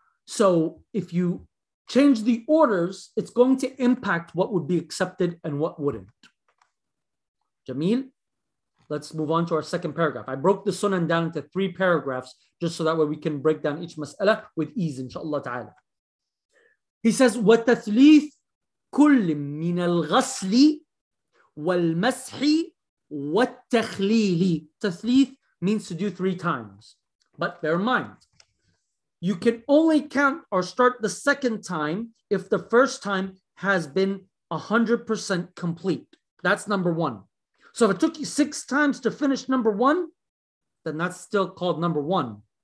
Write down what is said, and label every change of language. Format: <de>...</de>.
<en>So if you change the orders, it's going to impact what would be accepted and what wouldn't. Jameel, let's move on to our second paragraph. I broke the sunnah down into three paragraphs just so that way we can break down each mas'ala with ease, inshallah ta'ala. He says,</en> <ar>وَتَثْلِيثْ كُلٍّ مِّنَ الْغَسْلِ وَالْمَسْحِ وَالتَّخْلِيلِ.</ar> <en>Tathleeth means to do three times. But bear in mind, you can only count or start the second time if the first time has been 100% complete. That's number one. So if it took you six times to finish number one, then that's still called number one.</en>